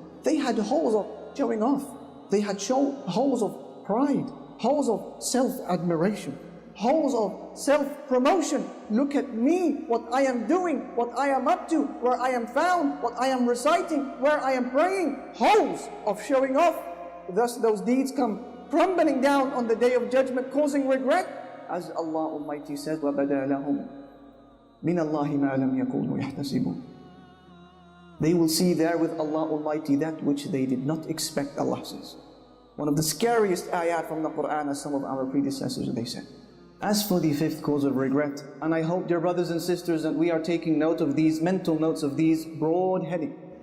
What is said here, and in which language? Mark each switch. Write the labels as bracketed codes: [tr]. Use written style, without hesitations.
[en] They had holes of showing off. They had holes of pride, holes of self-admiration, holes of self-promotion. Look at me, what I am doing, what I am up to, where I am found, what I am reciting, where I am praying. Holes of showing off. Thus those deeds come crumbling down on the Day of Judgment, causing regret. As Allah Almighty says, [ar] وَبَدَى لَهُمْ مِنَ اللَّهِ مَا لَمْ يَكُونُوا يَحْتَسِبُونَ. [en] They will see there with Allah Almighty that which they did not expect, Allah says. One of the scariest ayat from the Quran, as some of our predecessors, they said. As for the fifth cause of regret, and I hope, dear brothers and sisters, that we are taking note of these, mental notes of these broad heading.